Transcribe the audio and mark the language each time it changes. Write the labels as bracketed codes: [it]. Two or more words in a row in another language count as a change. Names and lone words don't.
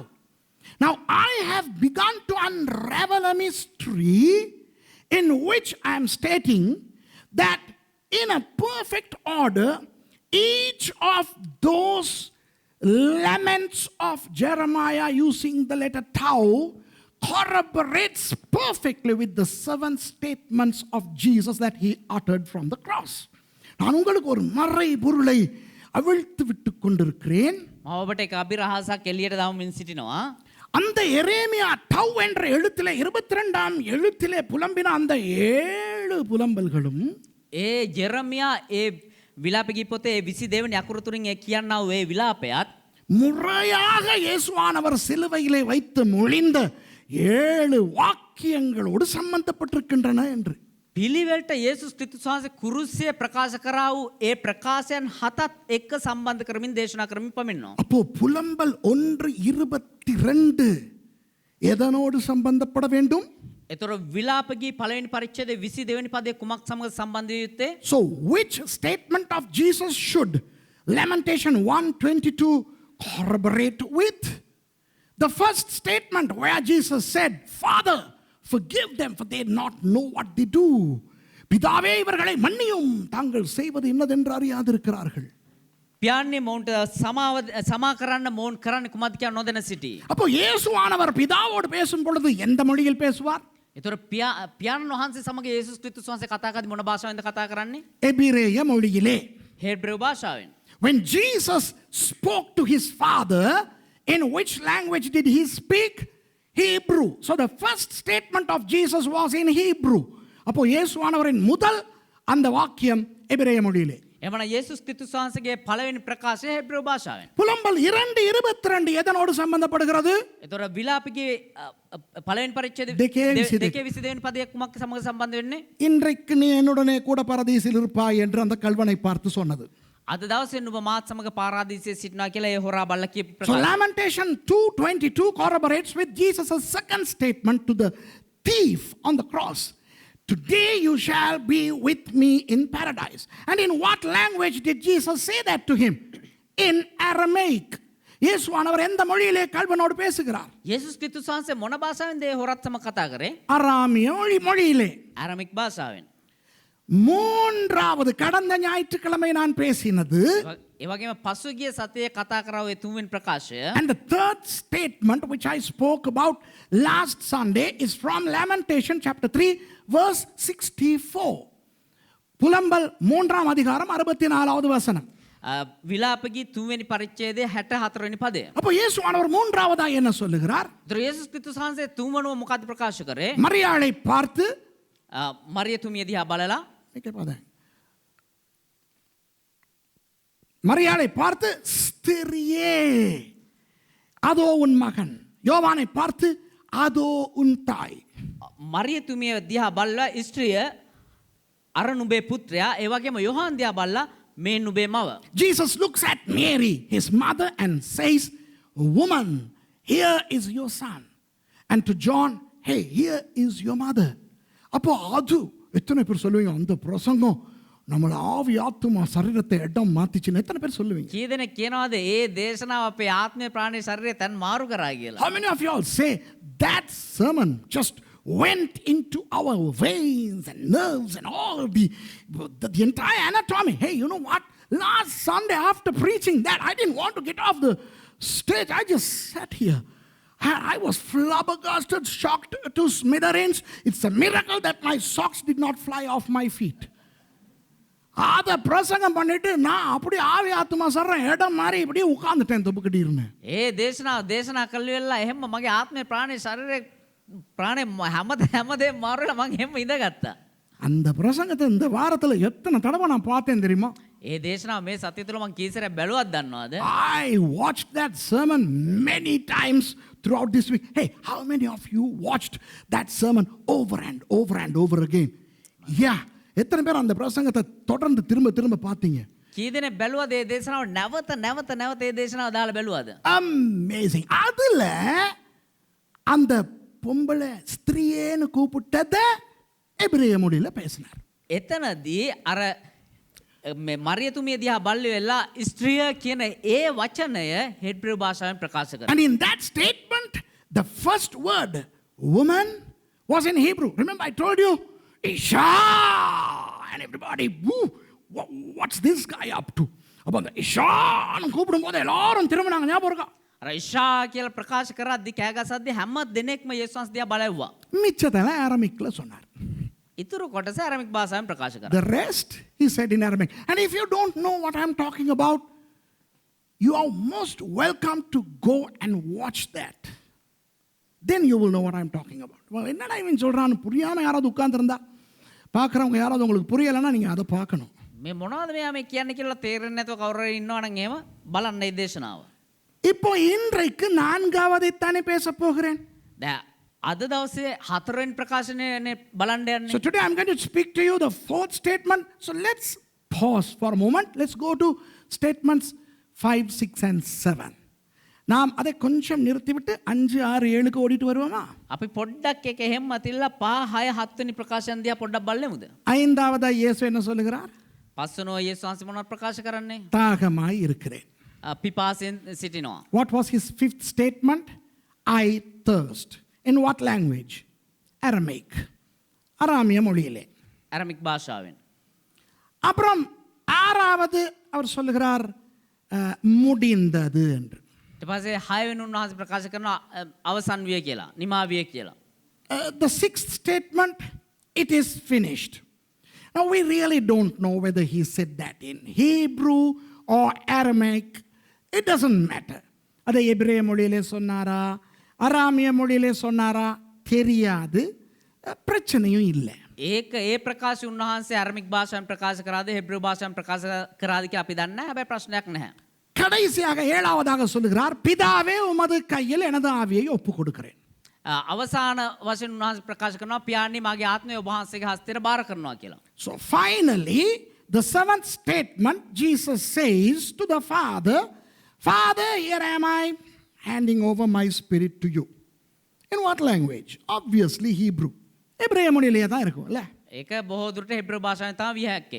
[en] Now I have begun to unravel a mystery in which I am stating that in a perfect order, each of those laments of Jeremiah using the letter Tau corroborates perfectly with the 7 statements of Jesus that he uttered from the cross. [ta] நான் உங்களுக்கு ஒரு மறை பொருளை அவிழ்த்து விட்டு கொண்டிருக்கிறேன். [si] ඔබට එක අභිරහසක් එළියට දාමින් සිටිනවා. [ta] அந்த எரேமியா டவ் என்ற எழுத்திலே 22ஆம் எழுத்திலே புலம்பின அந்த 7 புலம்பல்களும் [si] ඒ ජෙරමියා ඒ විලාප ගී පොතේ 22 වෙනි අකුර තුලින් ඒ කියනා වූ ඒ විලාපයත් [ta] முறையாக இயேசுவானவர் சிலுவையிலே வைத்து மொழிந்த 7 வாக்கியங்களோடு சம்பந்தப்பட்டிருக்கின்றன என்று. [si] පිළිවෙලට යේසුස් ක්‍රිස්තුස් වහන්සේ කුරුසියේ ප්‍රකාශ කරා වූ ඒ ප්‍රකාශයන් 7ත් එක්ක සම්බන්ධ කරමින් දේශනා කරමින් පමින්නවා. [ta] அப்போ புலம்பல் 1:22 எதனோடு சம்பந்தப்பட வேண்டும்? [si] එතකොට විලාප ගී පළවෙනි පරිච්ඡේදයේ 22 වෙනි පදයේ කුමක් සමග සම්බන්ධ යුත්තේ? [en] So which statement of Jesus should Lamentation 1:22 corroborate with the first statement where Jesus said, Father, forgive them for they not know what they do. [ta] பிதாவே இவர்களை மன்னியும் தாங்கள் செய்வது இன்னதென்று அறியாதிருக்கிறார்கள். [si] පියාන්නේ මොවුන්ට සමා කරන්න මොවුන් කරන්නේ කුමක්ද කියලා නොදැන සිටී. [ta] அப்போ இயேசுவானவர் பிதாவோடு பேசும் பொழுது எந்த மொழியில் பேசுவார்? [si] ඒතර පියාණන් වහන්සේ සමග යේසුස් ක්‍රිස්තුස් වහන්සේ කතා කරද්දී මොන භාෂාවෙන්ද කතා කරන්නේ? [ta] எபிரேய மொழியிலே. [si] හේබ්‍රේව භාෂාවෙන්. [en] When Jesus spoke to his father, in which language did he speak? Hebrew. So the first statement of Jesus was in Hebrew. [ta] அப்போ இயேசுவானவரின் முதல் அந்த வாக்கியம் எபிரேய மொழியிலே. [si] එමණ යේසුස් ක්‍රිස්තුස් වහන්සේගේ පළවෙනි ප්‍රකාශය හේබ්‍රේව භාෂාවෙන්. [ta] புலம்பல் 2:22 எதனோடு சம்பந்தப்படுகிறது? [si] ඒතර විලාපිගේ පළවෙනි පරිච්ඡේදයේ 2:22 වෙනි පදයේ කුමක් සමග සම්බන්ධ වෙන්නේ? [ta] இன்றைக்கு நீ என்னுடனே கூட பரதீசில் இருப்பாய் என்று அந்த கல்வனை பார்த்து சொன்னது. [si] අද දවසේ නුඹ මාත් සමග පාරාදීසයේ සිටිනවා කියලා ඒ හොරා බල්ලා කියපු So ප්‍රකාශය. [en] Lamentation 2:22 corroborates with Jesus' second statement to the thief on the cross. Today you shall be with me in paradise. And in what language did Jesus say that to him? In Aramaic. [ta] இயேசுவானவர் எந்த மொழியிலே கல்வனோடு பேசுகிறார்? [si] යේසුස් ක්‍රිස්තුස් වහන්සේ මොන භාෂාවෙන්ද ඒ හොරත් සමග කතා කරේ? [ta] அராமிய மொழியிலே. [si] ආරමික් භාෂාවෙන්. [ta] மூன்றாவது கடந்த ஞாயிற்றுக்கிழமை நான் பேசினது. [si] ඒ වගේම පසුගිය සතියේ කතා කරා ඔය තුන්වෙනි ප්‍රකාශය. [en] And the third statement which I spoke about last Sunday is from Lamentation chapter 3 verse 64. [ta] புலம்பல் 3ஆம் அதிகாரம் 64வது வசனம். [si] විලාපගී තුන්වෙනි පරිච්ඡේදයේ 64 වෙනි පදය. [ta] அப்போ இயேசுவானவர் மூன்றாவதா என்ன சொல்லுகிறார்? [si] ඒතර යේසුස් ක්‍රිස්තුස් වහන්සේ තුන්වනුව මොකක්ද ප්‍රකාශ කරේ? [ta] மரியாளை பார்த்து [si] මරිය තුමිය දිහා බලලා [ta] மரியாளை பார்த்து ஸ்திரியே அதோ உன் மகன், யோவானை பார்த்து அதோ உன் தாய். [si] මරිය තුමිය දිහා බලලා ස්ත්‍රිය අර නුඹේ පුත්‍රයා, ඒ වගේම යොහාන් දිහා බලලා මේ නුඹේ මව. [en] Jesus looks at Mary, his mother, and says, woman, here is your son. And to John, hey, here is your mother. [ta] அப்போ அது எத்தனை பேர் சொல்லுவீங்க அந்த பிரசங்கம் நம்மள ஆவி ஆத்துமா சரீரத்தை இடம் மாத்திச்சுன்னு எத்தனை பேர் சொல்லுவீங்க? [si] කී දෙනෙක් කියනවාද ඒ දේශනාව අපේ ආත්මය ප්‍රාණය ශරීරය තන් මාරු කරා කියලා? [en] How many of you all say that sermon just went into our veins and nerves and all the entire anatomy? Hey, you know what? Last Sunday after preaching that, I didn't want to get off the stage. I just sat here. I was flabbergasted, shocked to smithereens. It's a miracle that my socks did not fly off my feet. [ta] அதை பிரசங்கம் பண்ணிட்டு நான் அப்படி ஆவி ஆத்மா சர்றேன் இடம் மாறி இப்படி உட்கார்ந்துட்டேன் தொப்புக்கிட்டு இருந்தேன். [si] ඒ දේශනා කළ වෙලා එහෙම මගේ ආත්මය ප්‍රාණය ශරීරය ප්‍රාණය හැමදේම මාරු වෙලා මම එහෙම ඉඳගත්තා. [ta] அந்த பிரசங்கத்தை இந்த வாரத்துல எத்தனை தடவை நான் பார்த்தேன் தெரியுமா? [si] ඒ දේශනාව මේ සතිය තුළ මම කී සැරයක් බැලුවත් දන්නවද? [en] I watched that sermon many times throughout this week. Hey, how many of you watched that sermon over and over and over again? Yeah. [ta] எத்தனை பேர் அந்த பிரசங்கத்தை தொடர்ந்து திரும்ப திரும்ப பார்த்தீங்க? [si] කී දෙනෙක් බැලුවද ඒ දේශනාව නැවත ඒ දේශනාව දාලා බැලුවද? [en] Amazing. [ta] அதுல அந்த பொம்பளை ஸ்திரீயேன்னு கூப்பிட்டத எபிரேய மொழியில பேசினார். [si] එතනදී අර මරිය තුමිය දිහා බලලි වෙලා ස්ත්‍රිය කියන ඒ වචනය හෙබ්‍රේව භාෂාවෙන් ප්‍රකාශ කරනවා. [en] And in that statement the first word woman was in Hebrew. Remember I told you Isha, and everybody, woo, what's this guy up to? [ta] அப்போ அந்த இஷான்னு கூப்பிடும்போது எல்லாரும் திரும்பினாங்க. ஞாபகம் இருக்கா? [si] අර ඉෂා කියලා ප්‍රකාශ කරද්දී කෑ ගසද්දී හැම දෙනෙක්ම යේසුස් වහන්සේ දිහා බලවුවා. [ta] மிச்சதெல்லாம் அரமிக்ல சொன்னார். [si] ඉතුරු කොටස ආරමික භාෂාවෙන් ප්‍රකාශ කරා. [en] The rest he said in Aramaic. And if you don't know what I'm talking about, you are most welcome to go and watch that. Then you will know what I'm talking about. [ta] என்னடா இவன் சொல்றான்னு புரியாம யாராவது உட்கார்ந்திருந்தா பார்க்குறவங்க யாராவது உங்களுக்கு புரியலைன்னா நீங்கள் அதை பார்க்கணும். [si] මේ මොනවද මෙයා මේ කියන්නේ කියලා තේරෙන්නේ නැතුව කවුරු හරි ඉන්නවා නම් එහෙම බලන්න මේ දේශනාව. [ta] இப்போ இன்றைக்கு நான்காவதை தானே பேச போகிறேன். [si] අද දවසේ හතරවෙනි ප්‍රකාශනය බලන්න යන්නේ. [en] So today I'm going to speak to you the fourth statement. So let's pause for a moment. Let's go to statements 5, 6 and 7. [ta] நாம் அதை கொஞ்சம் நிறுத்திவிட்டு 5, 6, 7க்கு ஓடிட்டு வருவோமா? [si] අපි පොඩ්ඩක් එක එහෙම අතිල්ලා 5, 6, 7 වෙනි ප්‍රකාශන දිහා පොඩ්ඩක් බලමුද? [ta] ஐந்தாவதா இயேசு என்ன சொல்லுகிறார்? [si] පස්වෙනෝ යේසුස් වහන්සේ මොනවද ප්‍රකාශ කරන්නේ? [ta] தாகமாய் இருக்கிறேன். [si] පිපාසයෙන් සිටිනවා. [en] What was his fifth statement? I thirst. In what language? Aramaic. [ta] அராமிய மொழியிலே. [si] ඇරමික් භාෂාවෙන්. [ta] அப்புறம் ஆறாவது அவர் சொல்லுகிறார் முடிந்தது என்று. [si] ඊට පස්සේ 6 වෙනි උන්වහන්සේ ප්‍රකාශ කරනවා අවසන් විය කියලා, නිමා විය කියලා. [en] The sixth statement, it is finished. Now we really don't know whether he said that in Hebrew or Aramaic. It doesn't matter. [ta] அதை எபிரேய மொழியிலே சொன்னாரா அராமிய மொழியிலே சொன்னாரா தெரியாது, பிரச்சனையும் இல்லை. [si] ඒක ඒ ප්‍රකාශය උන්වහන්සේ අරමික් භාෂාවෙන් ප්‍රකාශ කරාද හෙබ්‍රේව භාෂාවෙන් ප්‍රකාශ කරාද කියලා අපි දන්නේ නැහැ. හැබැයි ප්‍රශ්නයක් නැහැ. [ta] கடைசியாக ஏழாவதாக சொல்லுகிறார், பிதாவே உமது கையில் எனது ஆவியை ஒப்பு கொடுக்கிறேன். [si] අවසාන වශයෙන් උන්වහන්සේ ප්‍රකාශ කරනවා පියාණනි මගේ ආත්මය ඔබ වහන්සේගේ හස්තයට බාර කරනවා කියලා. [en] So finally, the seventh statement, Jesus says to the Father, Father, here am I, handing over my spirit to you. In what language? Obviously Hebrew. [ta] எபிரேய மொழியிலேயே தான் இருக்கும்ல. [si] ඒක බොහෝ දුරට හෙබ්‍රේව භාෂාවෙන් තමයි විය හැක්කේ.